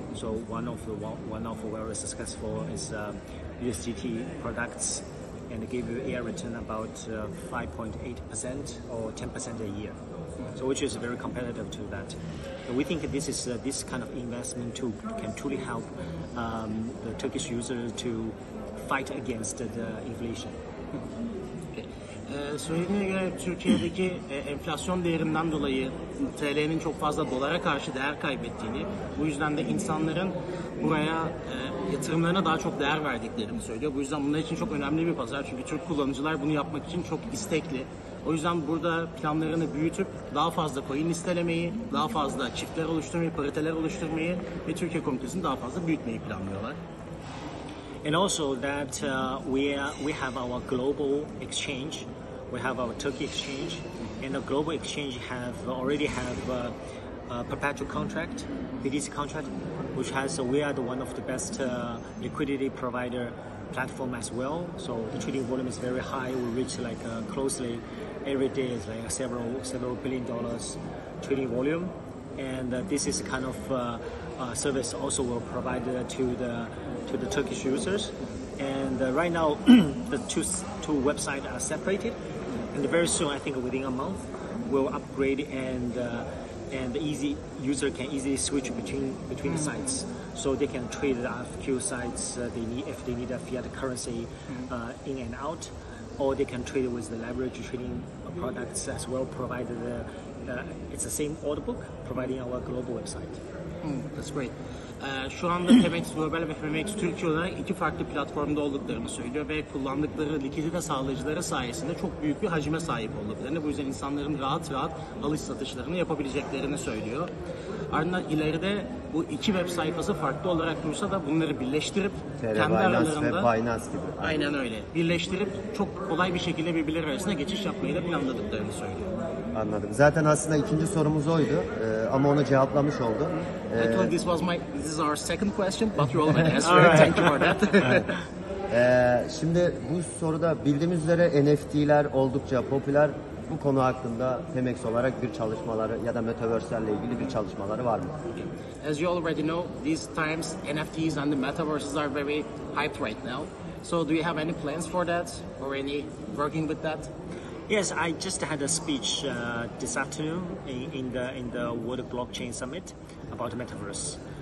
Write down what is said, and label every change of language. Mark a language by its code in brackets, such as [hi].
[en] So one of very successful is USDT products, and give you a return about 5.8% or 10% a year. So which is very competitive to that. So we think this kind of investment tool can truly help the Turkish user to fight against the inflation. [tr] Söylediğine göre Türkiye'deki enflasyon değerinden dolayı TL'nin çok fazla dolara karşı değer kaybettiğini, bu yüzden de insanların buraya yatırımlarına daha çok değer verdiklerini söylüyor. Bu yüzden bunlar için çok önemli bir pazar, çünkü Türk kullanıcılar bunu yapmak için çok istekli. O yüzden burada planlarını büyütüp daha fazla coin listelemeyi, daha fazla çiftler oluşturmayı, pariteler oluşturmayı ve Türkiye komitesini daha fazla büyütmeyi planlıyorlar. [en] And also that we have our global exchange. We have our Turkey exchange, and the global exchange already have a perpetual contract, BTC contract, which we are one of the best liquidity provider platform as well. So the trading volume is very high. We reach closely every day is several $billion trading volume, and this is kind of service also will provide to the Turkish users. And right now the two websites are separated, and very soon, I think within a month, we'll upgrade, and the user can easily switch between the sites, so they can trade the RFQ sites if they need a fiat currency in and out, or they can trade with the leverage trading products as well, provided it's the same order book, providing our global website. That's great. [tr] Şu anda Phemex Global ve Phemex Türkiye olarak iki farklı platformda olduklarını söylüyor ve kullandıkları likidite sağlayıcıları sayesinde çok büyük bir hacime sahip olduklarını, bu yüzden insanların rahat alış satışlarını yapabileceklerini söylüyor. Ardından ileride bu iki web sayfası farklı olarak dursa da bunları birleştirip kendi aralarında Binance gibi. Aynen öyle. Birleştirip çok kolay bir şekilde birbirleri arasında geçiş yapmayı da planladıklarını söylüyor. Anladım. Zaten aslında ikinci sorumuz oydu ama onu cevaplamış oldu. [en] Actually, this is our second question, but you already answered. Thank you for that. [tr] Şimdi bu soruda bildiğimiz üzere NFT'ler oldukça popüler. Bu konu hakkında Phemex olarak bir çalışmaları ya da metaverse'lerle ilgili bir çalışmaları var mı? [en] As you already know, these times NFTs and the metaverses are very hyped right now. So do you have any plans for that or any working with that? Yes, I just had a speech this afternoon in the World Blockchain Summit about the metaverse.